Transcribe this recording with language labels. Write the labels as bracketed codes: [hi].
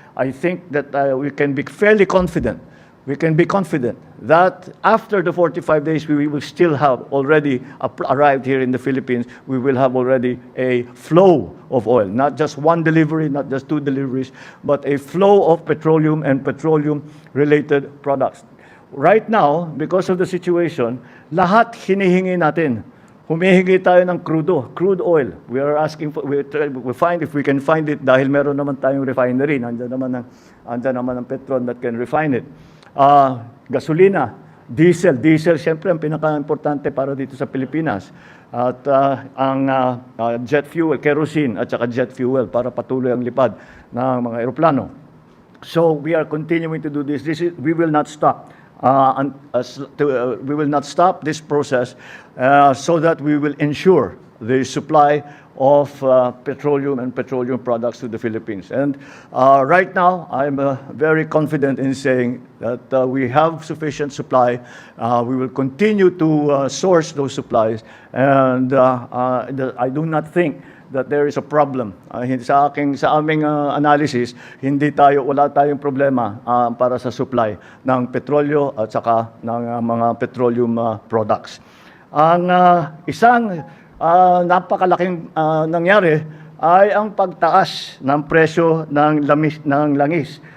[en] I think that we can be fairly confident. We can be confident that after the 45 days, we will still have already arrived here in the Philippines. We will have already a flow of oil, not just one delivery, not just two deliveries, but a flow of petroleum and petroleum-related products. Right now, because of the situation, [tl] lahat hinihingi natin. Humihingi tayo ng crude oil. [en] We are asking for, we find if we can find it [tl] dahil meron naman tayong refinery. Nandiyan naman ang Petron [en] that can refine it. [tl] Gasolina, diesel, siyempre ang pinaka-importante para dito sa Pilipinas. At ang jet fuel, kerosene at saka jet fuel para patuloy ang lipad ng mga eroplano. [en] So we are continuing to do this. We will not stop. We will not stop this process so that we will ensure the supply of petroleum and petroleum products to the Philippines. And right now, I'm very confident in saying that we have sufficient supply. We will continue to source those supplies. And I do not think that there is a problem. [tl] Sa aming analysis, wala tayong problema para sa supply ng petrolyo at saka ng mga petroleum products. Ang isang napakalaking nangyari ay ang pagtaas ng presyo ng langis.